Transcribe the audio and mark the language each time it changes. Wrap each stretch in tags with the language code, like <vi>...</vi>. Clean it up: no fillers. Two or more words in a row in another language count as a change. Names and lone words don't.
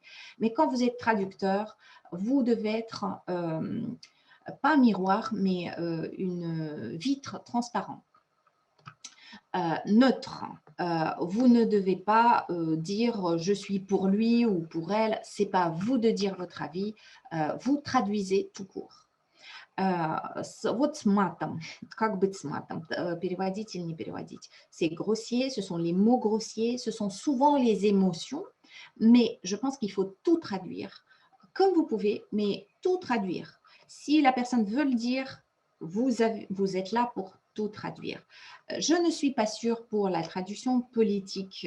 <fr>Mais quand vous êtes traducteur, vous devez être pas un miroir, mais une vitre transparente. Neutre. Vous ne devez pas dire je suis pour lui ou pour elle. C'est pas à vous de dire votre avis. Vous traduisez tout court.</fr> <ru>Вот с матом. Как быть с матом? Переводить или не переводить?</ru> <fr>C'est grossier, ce sont les mots grossiers, ce sont souvent les émotions, mais je pense qu'il faut tout traduire comme vous pouvez, mais tout traduire. Si la personne veut le dire, vous êtes là pour tout traduire. Je ne suis pas sûre pour la traduction politique.</fr>